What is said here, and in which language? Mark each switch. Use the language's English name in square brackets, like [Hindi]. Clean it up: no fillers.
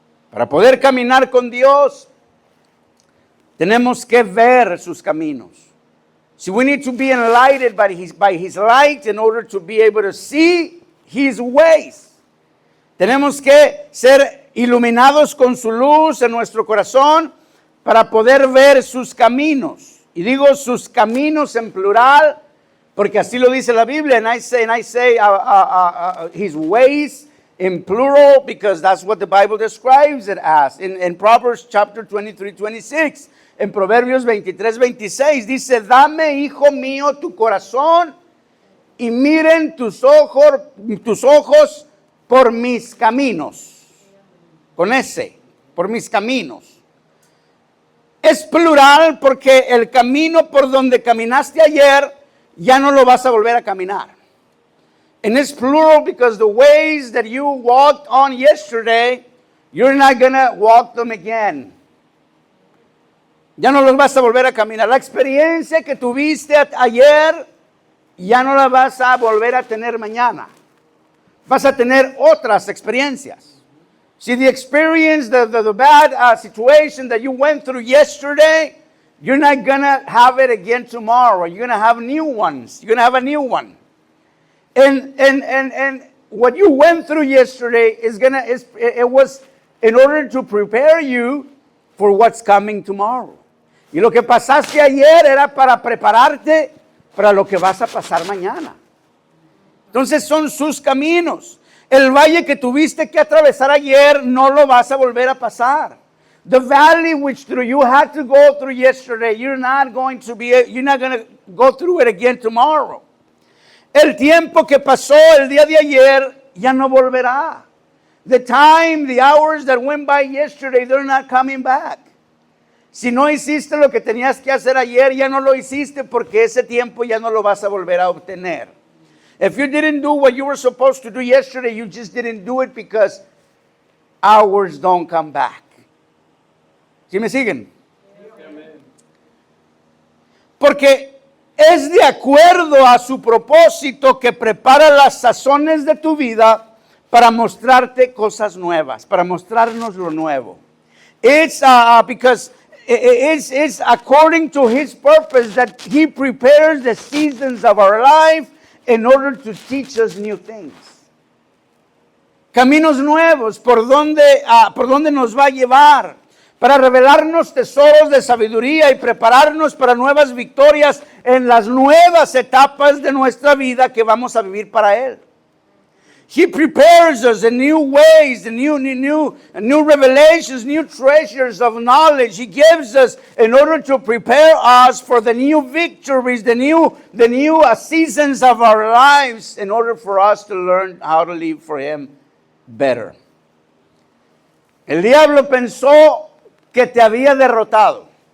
[Spanish] Para poder caminar con Dios, tenemos que ver sus caminos. [English] So we need to be enlightened by his light in order to be able to see his ways. [Spanish] Tenemos que ser iluminados con su luz en nuestro corazón para poder ver sus caminos. Y digo sus caminos en plural, porque así lo dice la Biblia. [English] And I say his ways in plural, because that's what the Bible describes it as. In Proverbs chapter 23-26. [Spanish] En Proverbios 23-26 dice, dame, hijo mío, tu corazón y miren tus ojos por mis caminos. Con ese, por mis caminos. Es plural porque el camino por donde caminaste ayer ya no lo vas a volver a caminar. [English] And it's plural because the ways that you walked on yesterday, you're not going to walk them again. [Spanish] Ya no los vas a volver a caminar. La experiencia que tuviste ayer, ya no la vas a volver a tener mañana. Vas a tener otras experiencias. [English] See, the experience, the bad situation that you went through yesterday, you're not going to have it again tomorrow. You're going to have new ones. You're going to have a new one. And what you went through yesterday it was in order to prepare you for what's coming tomorrow. [Spanish] Y lo que pasaste ayer era para prepararte para lo que vas a pasar mañana. Entonces son sus caminos. El valle que tuviste que atravesar ayer no lo vas a volver a pasar. [English] The valley which you had to go through yesterday, you're not going to go through it again tomorrow. [Spanish] El tiempo que pasó el día de ayer ya no volverá. [English] The time, the hours that went by yesterday, they're not coming back. [Spanish] Si no hiciste lo que tenías que hacer ayer, ya no lo hiciste porque ese tiempo ya no lo vas a volver a obtener. [English] If you didn't do what you were supposed to do yesterday, you just didn't do it because hours don't come back. [Spanish] ¿Sí me siguen? Porque es de acuerdo a su propósito que prepara las sazones de tu vida para mostrarte cosas nuevas, para mostrarnos lo nuevo. [English] It's because it's according to his purpose that he prepares the seasons of our life in order to teach us new things. [Spanish] Caminos nuevos, por donde nos va a llevar, para revelarnos tesoros de sabiduría y prepararnos para nuevas victorias en las nuevas etapas de nuestra vida que vamos a vivir para él. [English] He prepares us in new ways, in new revelations, new treasures of knowledge. He gives us in order to prepare us for the new victories, the new seasons of our lives, in order for us to learn how to live for Him better. [Spanish] El diablo pensó que te había derrotado.